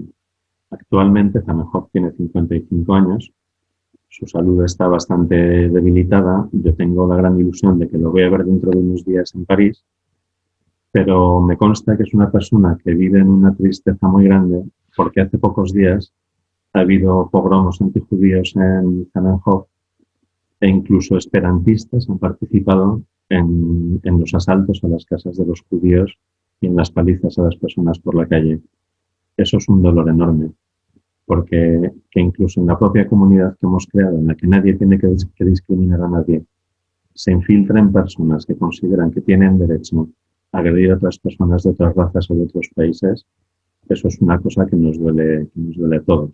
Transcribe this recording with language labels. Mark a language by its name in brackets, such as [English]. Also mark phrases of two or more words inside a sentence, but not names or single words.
[Spanish] Actualmente Zamenhof tiene 55 años, su salud está bastante debilitada, yo tengo la gran ilusión de que lo voy a ver dentro de unos días en París, pero me consta que es una persona que vive en una tristeza muy grande porque hace pocos días ha habido pogromos antijudíos en Zamenhof e incluso esperantistas han participado en los asaltos a las casas de los judíos y en las palizas a las personas por la calle. Eso es un dolor enorme, porque que incluso en la propia comunidad que hemos creado, en la que nadie tiene que discriminar a nadie, se infiltren personas que consideran que tienen derecho a agredir a otras personas de otras razas o de otros países, eso es una cosa que nos duele a todos.